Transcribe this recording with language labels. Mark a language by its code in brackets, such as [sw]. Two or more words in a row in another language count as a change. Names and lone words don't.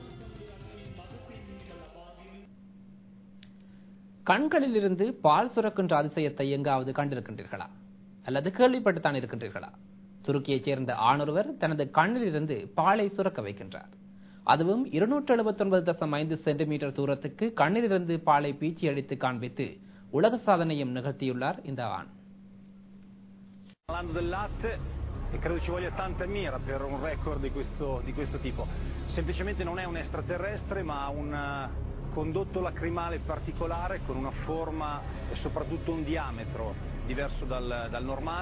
[ta] கண்களில் இருந்து பால் சுரக்கின்ற அதிசயத்தை எங்காவது கண்டிருக்கின்றீர்களா அல்லது கேள்விப்பட்டுத்தான் இருக்கின்றீர்களா? துருக்கியைச் சேர்ந்த ஆணொருவர் தனது கண்ணில் இருந்து பாலை சுரக்க வைக்கின்றார். அதுவும் 279.5 சென்டிமீட்டர் தூரத்துக்கு கண்ணிலிருந்து பாலை பீச்சி அடித்து காண்பித்து உலக சாதனையும் நிகழ்த்தியுள்ளார் இந்த ஆண். [it] E credo ci voglia tanta mira per un record di questo tipo. Semplicemente non è un extraterrestre, ma un condotto lacrimale particolare con una forma e soprattutto un diametro diverso dal normale.